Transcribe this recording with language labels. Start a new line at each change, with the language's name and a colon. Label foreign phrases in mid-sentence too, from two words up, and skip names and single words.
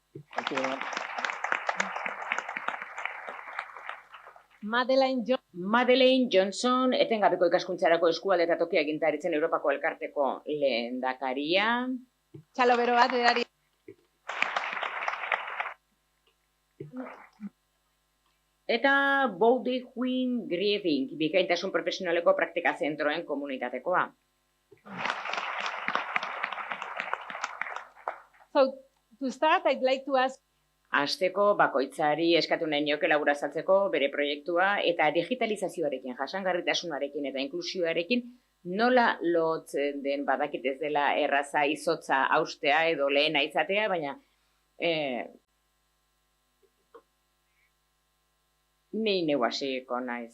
Basque: Madeleine Johnson, etengabeko ikaskuntzarako eskualde eta tokia agintaritzen Europako Elkarteko lehendakaria. Txalo bero bat, edari. Eta Baudouin Grieving, bikaintasun profesionaleko praktika zentroen komunitatekoa.
English: So, to start, I'd like to ask...
Basque: Hasteko bakoitzari eskatu nahi nioke labura saltzeko bere proiektua eta digitalizazioarekin, jasangarritasunarekin eta inklusioarekin nola lotzen den badakit ez dela erraza izotza haustea edo lehena izatea, baina ni neu hasiko naiz.